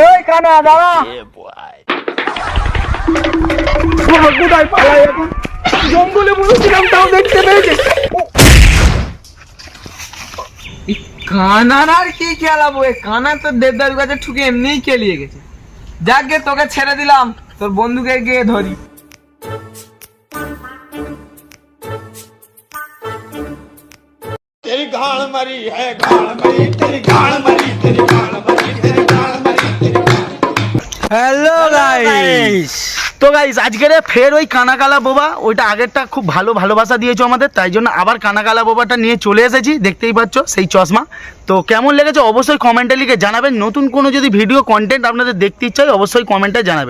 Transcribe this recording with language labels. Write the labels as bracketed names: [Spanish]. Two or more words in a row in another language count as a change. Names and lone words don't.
[Bangla] ওই কানা দাঁড়া। কোথায় পালাই এখন? জঙ্গলে বসেছিলাম, তাও দেখতে পেয়েছে। কানার আর কি খেলাবো, কানা তো দেবদার কাছে ঠুকে এমনিই খেলিয়ে গেছে। যাক গে, তোকে ছেড়ে দিলাম, তোর বন্ধুকে গিয়ে ধরি। [Hindi] तेरी गाड़ मरी है गाड़ मरी तेरी गाड़ मरी तेरी गाड़ मरी तेरी गाड़ मरी तेरी [English] hello guys, [Bangla] তো গাইস আজকের ফের ওই কানাকালা বোবা, ওইটা আগেরটা খুব ভালোবাসা দিয়েছো আমাদের, তাই জন্য আবার কানাকালা বোবাটা নিয়ে চলে এসেছি। দেখতেই পাচ্ছ সেই চশমা। তো কেমন লেগেছে অবশ্যই কমেন্টে লিখে জানাবেন। নতুন কোনো যদি ভিডিও কন্টেন্ট আপনাদের দেখতে ইচ্ছা হয় অবশ্যই কমেন্টে জানাবেন।